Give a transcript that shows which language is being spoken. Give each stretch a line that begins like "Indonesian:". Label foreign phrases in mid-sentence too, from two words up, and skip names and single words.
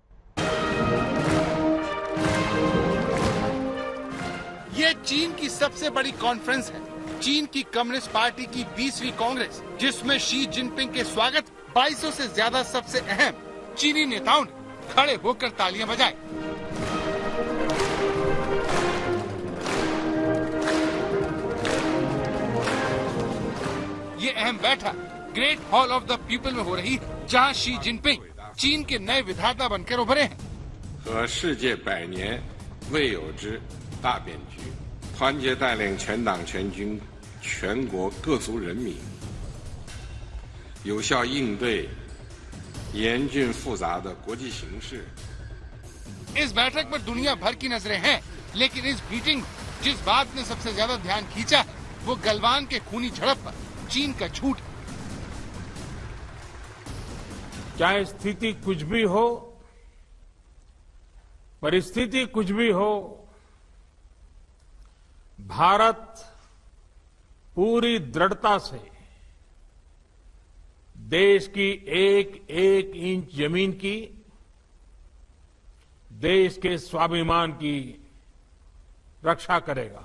Hindi: ये चीन की सबसे बड़ी कॉन्फ्रेंस है, चीन की कम्युनिस्ट पार्टी की 20वीं कांग्रेस, जिसमें शी जिनपिंग के स्वागत 2200 से ज्यादा सबसे अहम चीनी नेताओं ने खड़े होकर तालियां बजाई। ये अहम बैठक ग्रेट हॉल ऑफ द पीपल में हो रही है, जहां शी जिनपिंग चीन के नए विधाता बनकर उभरे हैं।
Chinese: 和世界100年未有之大变局，团结带领全党全军、全国各族人民，有效应对严峻复杂的国际形势。
Hindi: इस बैठक पर दुनिया भर की नजरें हैं, लेकिन इस मीटिंग में जिस बात ने सबसे ज्यादा ध्यान खींचा है, वो गलवान के खूनी झड़प पर चीन का झूठ। चाहे स्थिति कुछ भी हो, परिस्थिति कुछ भी हो, भारत पूरी दृढ़ता से देश की एक एक इंच जमीन की, देश के स्वाभिमान की रक्षा करेगा।